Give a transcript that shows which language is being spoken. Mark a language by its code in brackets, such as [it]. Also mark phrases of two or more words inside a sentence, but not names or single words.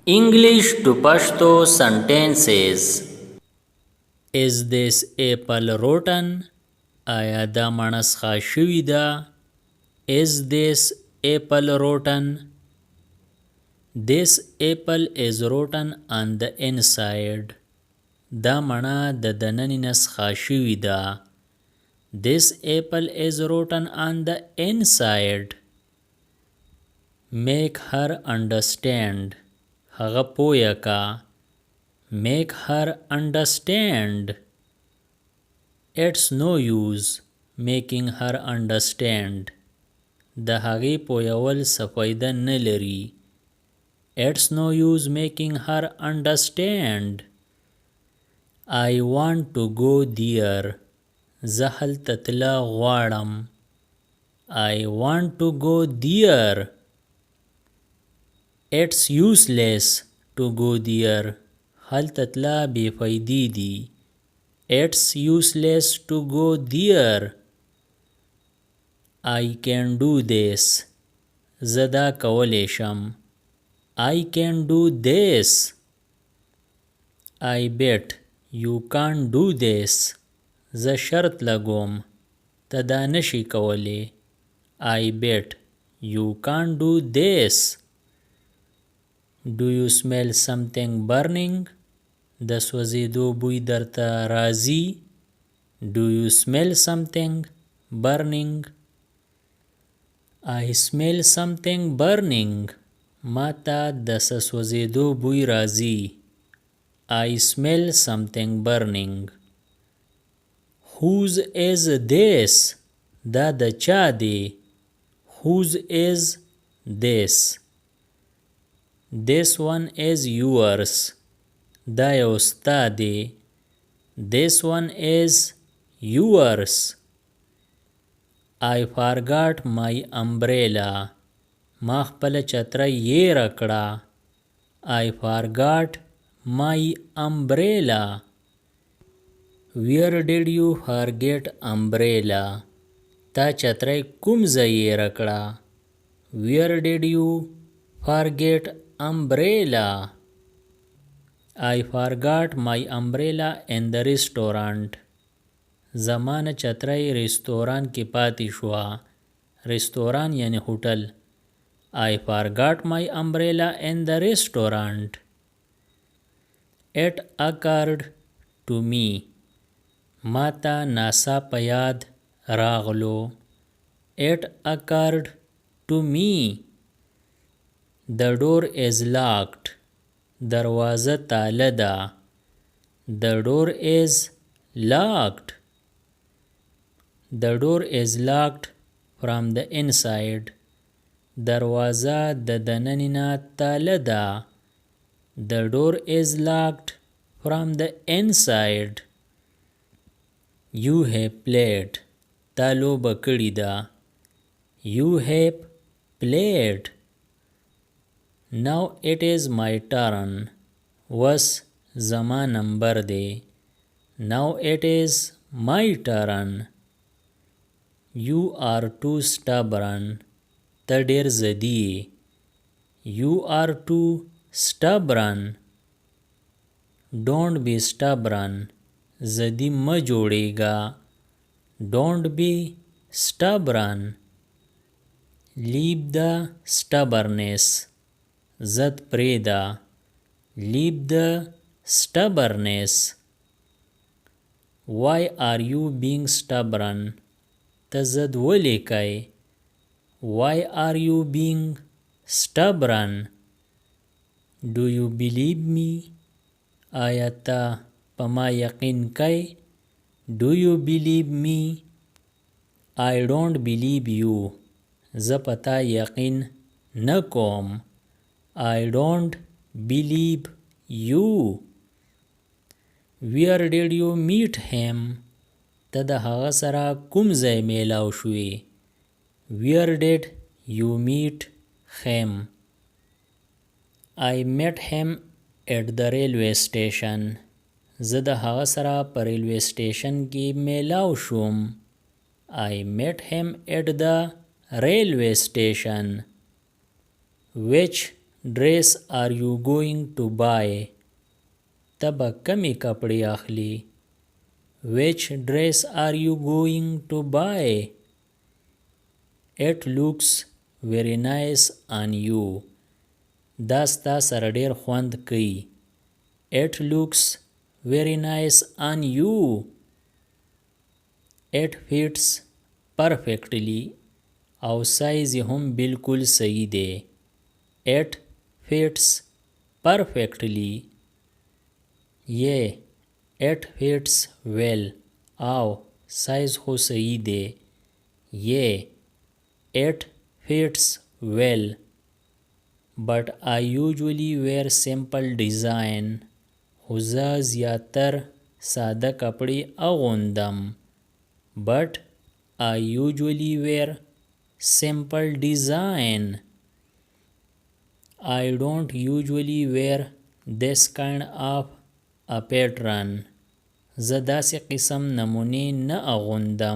[en] English to Pashto sentences. Is this apple rotten? [ps] آیا دا مڼه څښا شوې ده؟ [en] Is this apple rotten? This apple is rotten on the inside. [ps] دا مڼه د دننه نه څښا شوې ده. [en] This apple is rotten on the inside. Make her understand. [ps] هغه پویه کا. [en] Make her understand. It's no use making her understand. [ps] د هغې پویول څه فایده نه لري. [en] It's no use making her understand. I want to go there. [ps] زه هلته تله غواړم. [en] I want to go there. It's useless to go there. [ps] هلته تله بې فایدې دي. [en] It's useless to go there. I can do this. [ps] زه دا کولی شم. [en] I can do this. I bet you can't do this. [ps] زه شرط لګوم ته دا نشي کولی. [en] I bet you can't do this. Do you smell something burning? [ps] د سوځېدو بوی درته راځي. [en] Do you smell something burning? I smell something burning. [ps] ما ته د څه سوځېدو بوی راځي. [en] I smell something burning. Whose is this? [ps] دا د چا دی. [en] Whose is this? This one is yours. [ps] دا یو ستا دی. [en] This one is yours. I forgot my umbrella. [ps] ما خپله چتره یېره کړه. [en] I forgot my umbrella. Where did you forget umbrella? [ps] تا چتره کوم ځای یېره کړه. [en] Where did you forget umbrella? I forgot my umbrella in the restaurant. [ps] زمانه چتره رستوران کې پاتې شوه. رستوران یعنی هوټل. [en] I forgot my umbrella in the restaurant. It occurred to me. [ps] ما ته ناڅاپه یاد راغلو. [en] It occurred to me. The door is locked. [ps] دروازه تاله ده. [en] The door is locked. The door is locked from the inside. [ps] دروازه د دننه نه تاله ده. [en] The door is locked from the inside. You have played. [ps] تا لوبه کړې ده. [en] You have played. Now it is my turn. [ps] وس زما نمبر دی. [en] Now it is my turn. You are too stubborn. [ps] ته ډېر ضدي. [en] You are too stubborn. Don't be stubborn. [ps] ضدي مه جوړېږه. [en] Don't be stubborn. Leave the stubbornness. [ps] زد پرېږده. [en] Leave the stubbornness. Why are you being stubborn? [ps] ته زد ولې کوې. [en] Why are you being stubborn? Do you believe me? [ps] آیا ته په ما یقین کوې. [en] Do you believe me? I don't believe you. [ps] زه په تا یقین نه کوم. [en] I don't believe you. Where did you meet him? [ps] ته د هغه سره کوم ځای میلاو شوې. [en] Where did you meet him? I met him at the railway station. [ps] زه د هغه سره په [en] railway station [ps] کې میلاو شوم. [en] I met him at the railway station. Which dress are you going to buy? [ps] ته به کمی کپڑے اخلی. [en] Which dress are you going to buy? It looks very nice on you. [ps] دا ستا سره ډیر خوند کوي. [en] It looks very nice on you. It fits perfectly. [ps] او سایز هم بالکل صحیح دی. [en] It fits perfectly. Yeah, it fits well. [ps] او سایز خو صحیح دی. [en] Yeah, it fits well. But I usually wear simple design. [ps] خو زه زیاتر ساده کپڑے اغوندم. [en] But I usually wear simple design. I don't usually wear this kind of a pattern. [ps] زه داسې قسم نمونې نه اغوندم.